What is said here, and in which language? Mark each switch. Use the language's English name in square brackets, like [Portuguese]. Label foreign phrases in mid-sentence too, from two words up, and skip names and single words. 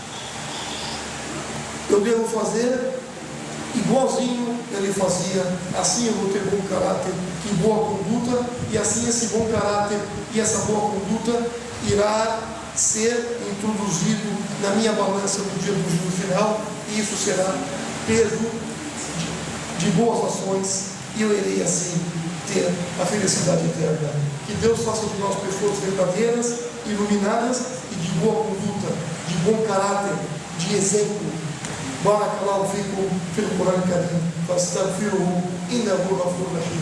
[Portuguese] Eu devo fazer igualzinho ele fazia, assim eu vou ter bom caráter e boa conduta, e assim esse bom caráter e essa boa conduta irá ser introduzido na minha balança no dia do juízo final, e isso será peso de boas ações, e eu irei assim ter a felicidade eterna. Que Deus faça de nós pessoas verdadeiras, iluminadas e de boa conduta, de bom caráter, de exemplo. [Arabic] بارك الله فيكم في القرآن الكريم، فاستغفروه إنه غفور رحيم.